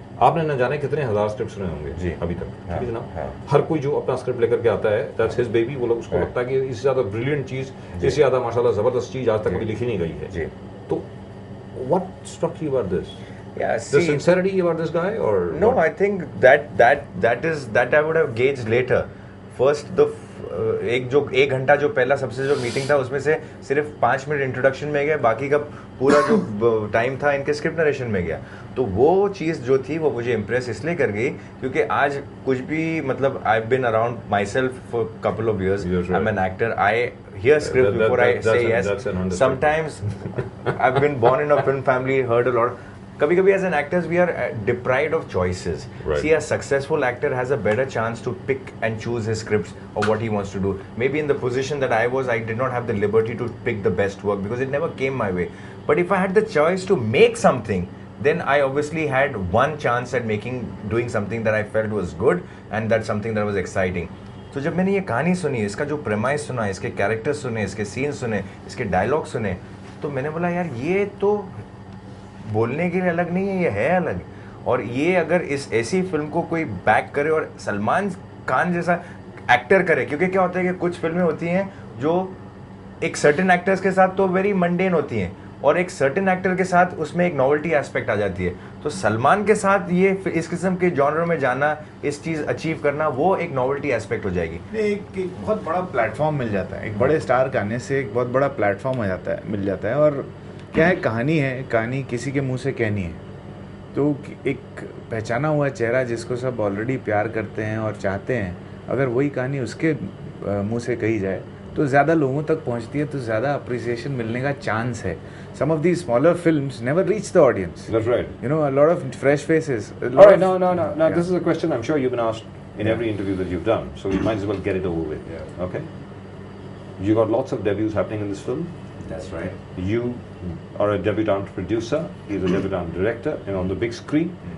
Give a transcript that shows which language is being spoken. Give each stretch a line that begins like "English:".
Hindi: आपने न जाने कितने हजार स्क्रिप्ट सुने होंगे अभी तक, ठीक है जनाब. हर कोई जो अपना स्क्रिप्ट लेकर के आता है,
English: That's his baby.
Hindi: वो लोग उसको लगता है कि इससे ज्यादा ब्रिलियंट चीज, इससे ज्यादा माशाल्लाह जबरदस्त चीज आज तक कभी लिखी नहीं गई है.
English: तो what struck you about this? Yeah, the sincerity about this guy, or no? What? I think that I would have gauged later.
Hindi: First, एक घंटा जो पहला सबसे जो मीटिंग था उसमें से सिर्फ 5 मिनट इंट्रोडक्शन में गया, बाकी का पूरा जो टाइम था इनके स्क्रिप्ट नरेशन में गया. तो वो चीज़ जो थी वो मुझे इम्प्रेस इसलिए कर गई क्योंकि आज कुछ भी मतलब
English: I have been around myself for couple of years. I am an actor. I hear script before I say yes. Sometimes I've been born in a film family, heard a lot.
Hindi: कभी-कभी
English: as an actors we are deprived of choices. Right. See, a successful actor has a better chance to pick and choose his scripts or what he wants to do. Maybe in the position that I was, I did not have the liberty to pick the best work because it never came my way. But if I had the choice to make something, then I obviously had one chance at doing something that I felt was good and that's something that was exciting.
Hindi: तो जब मैंने ये कहानी सुनी, इसका जो premise सुना, इसके कैरेक्टर्स सुने, इसके सीन सुने, इसके डायलॉग सुने, तो मैंने बोला यार ये तो बोलने के लिए अलग नहीं है, ये है अलग. और ये अगर इस ऐसी फिल्म को कोई बैक करे और सलमान खान जैसा एक्टर करे, क्योंकि क्या होता है कि कुछ फिल्में होती हैं जो एक सर्टेन एक्टर्स के साथ तो
English: very mundane
Hindi: होती हैं और एक सर्टेन एक्टर के साथ उसमें एक नॉवेल्टी एस्पेक्ट आ जाती है. तो सलमान के साथ ये इस किस्म के जॉनर में जाना, इस चीज़ अचीव करना, वो एक नॉवेल्टी एस्पेक्ट हो जाएगी. एक बहुत बड़ा प्लेटफॉर्म मिल जाता है. एक बड़े स्टार का आने से एक बहुत बड़ा प्लेटफॉर्म मिल जाता है. और क्या है, कहानी किसी के मुंह से कहनी है. तो एक पहचाना हुआ चेहरा जिसको सब ऑलरेडी प्यार करते हैं और चाहते हैं, अगर वही कहानी उसके मुंह से कही जाए तो ज़्यादा लोगों तक पहुंचती है, तो ज़्यादा अप्रिसिएशन मिलने का चांस है.
English: Some of these smaller films never reach the audience. That's right. You know, a lot of fresh faces. All right, no. Yeah. This is a question I'm sure you've been asked in every interview that you've done, so we might as well get it over with. Yeah. Okay? You got lots of debuts happening in this film. That's right. You are a debutant producer, he's a debutant director, and on the big screen.